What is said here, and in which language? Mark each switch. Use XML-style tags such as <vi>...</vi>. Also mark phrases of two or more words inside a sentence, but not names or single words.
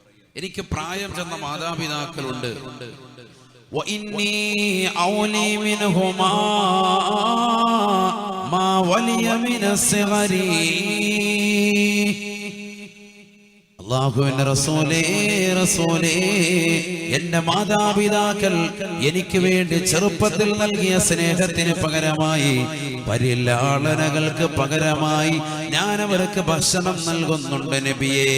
<ml>എനിക്ക് പ്രായം ചെന്ന മാതാപിതാക്കളുണ്ട്.</ml> <ar>وإني أولي منهما ما ولي من الصغر.</ar> <ml>അല്ലാഹുവിന്റെ റസൂലേ, എന്റെ മാതാപിതാക്കൾ എനിക്ക് വേണ്ടി ചെറുപ്പത്തിൽ നൽകിയ സ്നേഹത്തിന് പകരമായി, പരിലാളനകൾക്ക് പകരമായി ഞാൻ അവർക്ക് ഭക്ഷണം നൽകുന്നുണ്ട് നബിയേ.</ml>